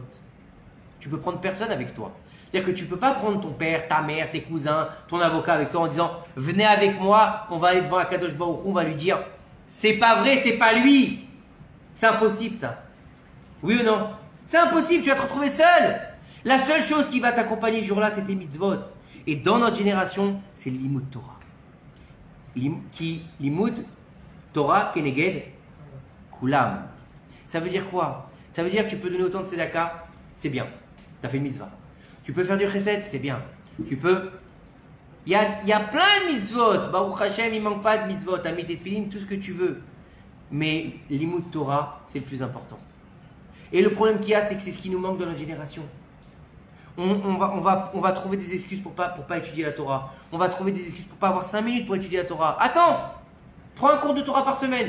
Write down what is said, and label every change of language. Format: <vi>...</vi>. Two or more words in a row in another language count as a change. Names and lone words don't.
<fr>Tu peux prendre personne avec toi. C'est-à-dire que tu ne peux pas prendre ton père, ta mère, tes cousins, ton avocat avec toi en disant « Venez avec moi, on va aller devant</fr> <he>הקדוש ברוך הוא,</he> <fr>on va lui dire « C'est pas vrai, c'est pas lui !» C'est impossible ça. Oui ou non? C'est impossible, tu vas te retrouver seul. La seule chose qui va t'accompagner ce jour-là, c'est tes mitzvot. Et dans notre génération, c'est l'</fr> <he>לימוד תורה. לימוד תורה כנגד כולם.</he> <fr>Ça veut dire quoi? Ça veut dire que tu peux donner autant de tzedaka, c'est bien. Tu as fait une mitzvah. Tu peux faire du chesed, c'est bien. Tu peux. Il y a plein de mitzvot.</fr> <he>ברוך השם,</he> <fr>il ne manque pas de mitzvot. Tu as mis tes tefilin, tout ce que tu veux. Mais l'</fr> <he>לימוד תורה,</he> <fr>c'est le plus important. Et le problème qu'il y a, c'est que c'est ce qui nous manque dans notre génération. On va trouver des excuses pour pas étudier la Torah. On va trouver des excuses pour pas avoir 5 minutes pour étudier la Torah. Attends, prends un cours de Torah par semaine.</fr>